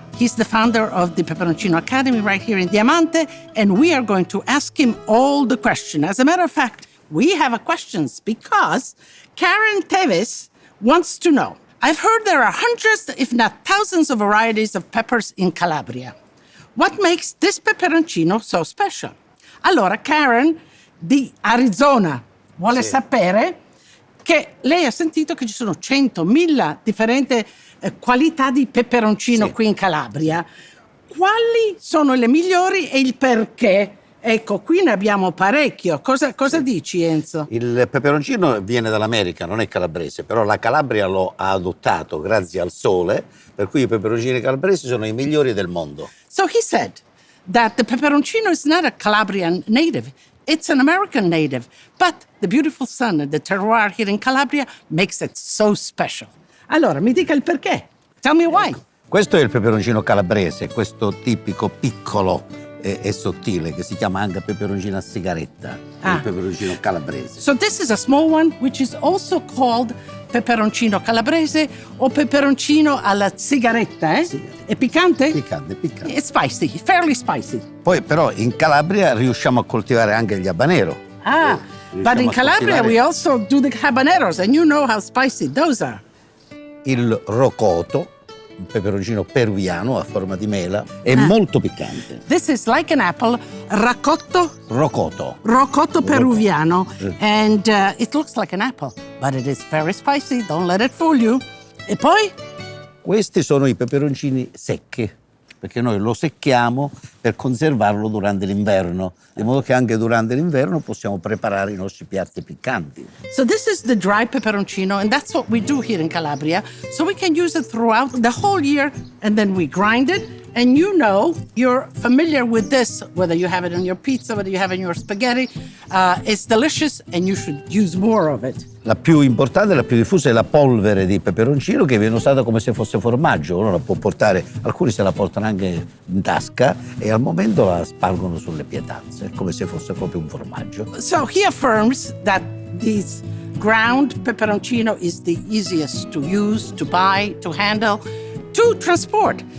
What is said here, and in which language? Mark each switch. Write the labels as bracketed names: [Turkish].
[English] He's the founder of the Peperoncino Academy right here in Diamante, and we are going to ask him all the questions. As a matter of fact, we have a questions because Karen Teves wants to know. I've heard there are hundreds, if not thousands, of varieties of peppers in Calabria. What makes this peperoncino so special? [Italian] Allora, Karen di Arizona vuole sapere che lei ha sentito che ci sono 100.000 differenti qualità di peperoncino qui in Calabria. Quali sono le migliori e il perché? Ecco, qui ne abbiamo parecchio. Cosa dici, Enzo? Il peperoncino viene dall'America, non è calabrese, però la Calabria lo ha adottato grazie al sole, per cui i peperoncini calabresi sono i migliori del mondo. [English] So he said that the peperoncino is not a Calabrian native. It's an American native. But the beautiful sun and the terroir here in Calabria makes it so special. [Italian] Allora, mi dica il perché. [English] Tell me why. [Italian] Questo è il peperoncino calabrese, questo tipico piccolo e sottile che si chiama anche peperoncino a sigaretta, il peperoncino calabrese. [English] So this is a small one which is also called [Italian] peperoncino calabrese o peperoncino alla sigaretta, eh? Sì. È piccante? Piccante. [English] It's spicy, fairly spicy. [Italian] Poi però in Calabria riusciamo a coltivare anche gli habanero. [English] But in Calabria we also do the habaneros, and you know how spicy those are. [Italian] Il rocoto, un peperoncino peruviano a forma di mela, è molto piccante. [English] This is like an apple, Rocotto peruviano, and it looks like an apple, but it is very spicy, don't let it fool you. [Italian] E poi? Questi sono i peperoncini secchi, perché noi lo secchiamo per conservarlo durante l'inverno, di modo che anche durante l'inverno possiamo preparare i nostri piatti piccanti. [English] So this is the dry peperoncino, and that's what we do here in Calabria. So we can use it throughout the whole year, and then we grind it, And you know, you're familiar with this, whether you have it in your pizza, whether you have it in your spaghetti. It's delicious and you should use more of it. [Italian] La più importante, la più diffusa è la polvere di peperoncino che viene usata come se fosse formaggio. Uno la può portare, alcuni se la portano anche in tasca e al momento la spargono sulle pietanze, come se fosse proprio un formaggio. [English] So he affirms that this ground peperoncino is the easiest to use, to buy, to handle, to transport.